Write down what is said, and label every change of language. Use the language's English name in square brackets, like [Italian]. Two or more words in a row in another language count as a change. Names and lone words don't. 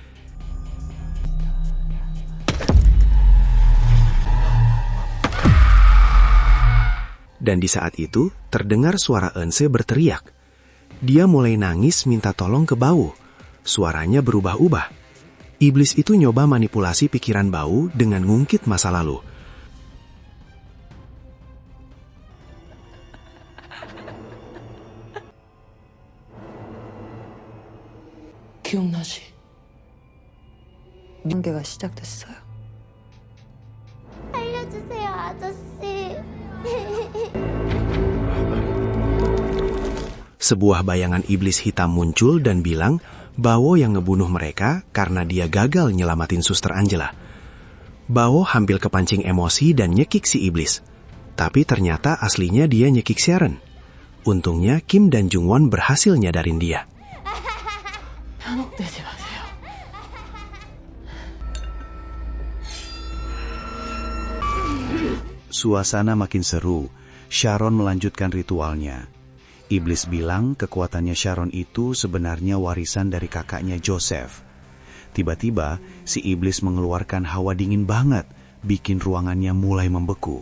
[Indonesian] Dan di saat itu, terdengar suara Eunse berteriak. Dia mulai nangis minta tolong ke Bao. Suaranya berubah-ubah. Iblis itu nyoba manipulasi pikiran Bao dengan ngungkit masa lalu. [Korean] 기억나지? 관계가 시작됐어요. 살려주세요, 아저씨. [Indonesian] Sebuah bayangan iblis hitam muncul dan bilang Bao yang ngebunuh mereka karena dia gagal nyelamatin Suster Angela. Bao hampir kepancing emosi dan nyekik si iblis. Tapi ternyata aslinya dia nyekik Sharon. Untungnya Kim dan Jungwon berhasil nyadarin dia. [Korean] 현혹되지 마세요. [Indonesian] Suasana makin seru. Sharon melanjutkan ritualnya. Iblis bilang kekuatannya Sharon itu sebenarnya warisan dari kakaknya Joseph. Tiba-tiba, si iblis mengeluarkan hawa dingin banget, bikin ruangannya mulai membeku.